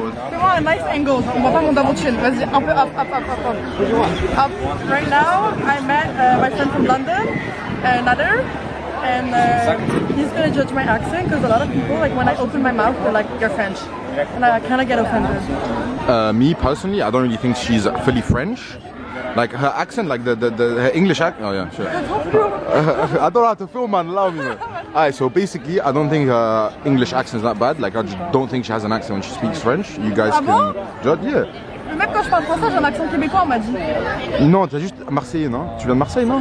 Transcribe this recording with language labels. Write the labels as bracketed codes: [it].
[fr] Fais-moi un [en] nice angle, [fr] on voit pas mon [en] double chin. [fr] Vas-y, un peu up. Up. [en] Right now, I met my friend from London, another, and he's gonna judge my accent because a lot of people, like when I open my mouth, they're like, you're French. And I kind of get offended. Me personally, I don't really think she's fully French. Like her accent, like her English accent. Oh yeah, sure. I don't have to film, man. Allow me. Alright, so basically, I don't think her English accent is that bad. Like I just don't think she has an accent when she speaks French. You guys can judge, yeah. [fr] Même quand je parle français, j'ai un accent québécois, on m'a dit. Non, tu as juste Marseillais, non? Tu viens de Marseille, non?